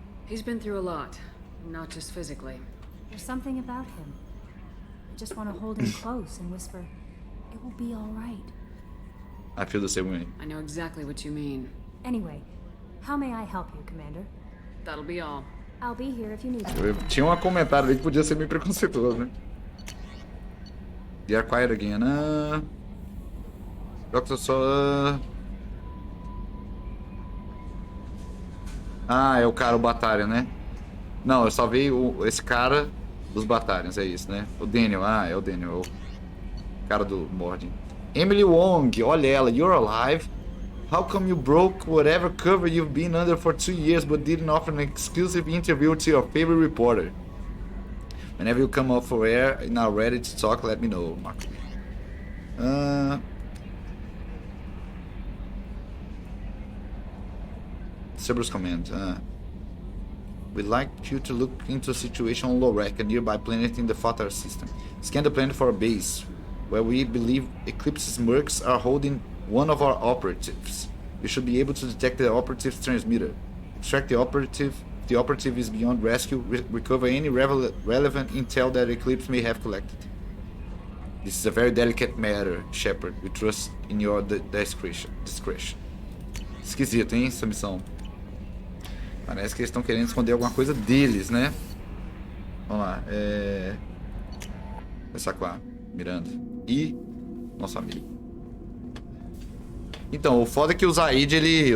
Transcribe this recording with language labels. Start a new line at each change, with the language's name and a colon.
English: He's been through a lot, not just physically. There's something about him. I just want to hold him close and whisper, it will be all right. I feel the same way. I know exactly what you mean. Anyway, how may I help you, Commander? That'll be all. I'll be here if you need me.
Portuguese: Eu tinha um comentário ali que podia ser meio preconceituoso, né?
English: They are quiet again.
Portuguese: Doctor só... é o cara, o Batarian, né? Não, eu só vi esse cara dos Batarians, é isso, né? O Daniel, é o Daniel, o cara do Mordin.
English: Emily Wong,
Portuguese: olha ela,
English: you're alive? How come you broke whatever cover you've been under for 2 years but didn't offer an exclusive interview to your favorite reporter? Whenever you come off for air and are ready to talk, let me know, Marco. Cerberus command. We'd like you to look into a situation on Lorek, a nearby planet in the Fatar system. Scan the planet for a base, where we believe Eclipse's mercs are holding one of our operatives. You should be able to detect the operative's transmitter. Extract the operative. If the operative is beyond rescue, recover any relevant intel that Eclipse may have collected. This is a very delicate matter, Shepard. We trust in your discretion.
Portuguese: Esquisito, hein, essa missão. Parece que eles estão querendo esconder alguma coisa deles, né? Vamos lá. Começar com a Miranda e nosso amigo. Então, o foda é que o Zaid, ele...